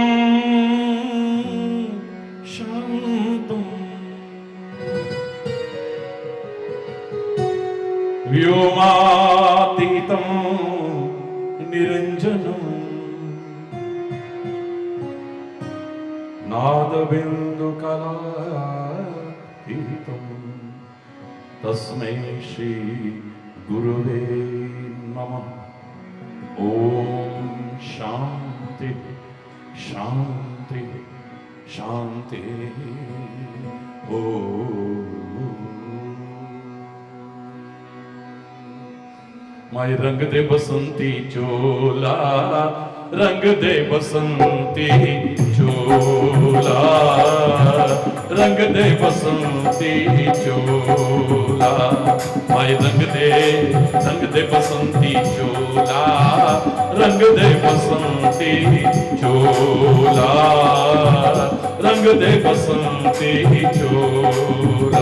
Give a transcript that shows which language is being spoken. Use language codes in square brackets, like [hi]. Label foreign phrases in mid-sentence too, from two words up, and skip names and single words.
[sa] शान्तं व्योमातीतं निरञ्जनं नादबिन्दुकलातीतं तस्मै श्री गुरुवे नमः। ॐ शान्ति शान्ति शान्ति। [hi] माय रंग दे बसंती चोला, रंग दे बसंती चोला, रंग दे बसंती चोला। माय रंग दे बसंती चोला, रंग दे बसंती चोला, रंग दे बसंती चोला।